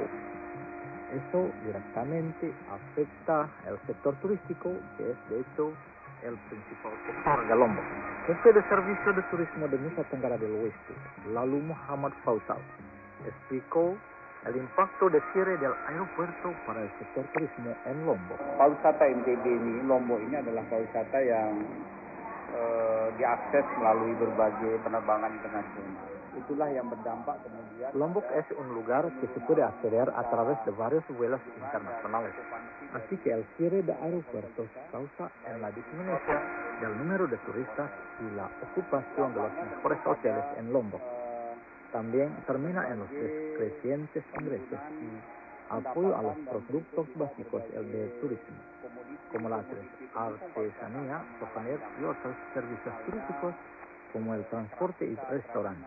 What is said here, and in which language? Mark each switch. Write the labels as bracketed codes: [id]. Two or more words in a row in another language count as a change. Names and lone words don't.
[es] Eso directamente afecta el sector turístico, que es de hecho el principal sector de Lombok. Jefe de Servicio de Turismo de Nusa Tenggara del Oeste, Lalu Muhammad Faisal, explicó el impacto de cierre del aeropuerto para el sector turismo en Lombok. [id] Pariwisata NTB ini, Lombok ini adalah pariwisata yang diakses melalui berbagai penerbangan internasional. Itulah yang berdampak kemudian. [es] Lombok es un lugar que se puede acceder a través de varios vuelos internacionales. Así que el cierre de aeropuertos causa en la disminución del número de turistas y la ocupación de los mejores hoteles en Lombok. También termina en los crecientes ingresos y apoyo a los productos básicos del turismo, como la artesanía, souvenirs y otros servicios turísticos como el transporte y restaurantes.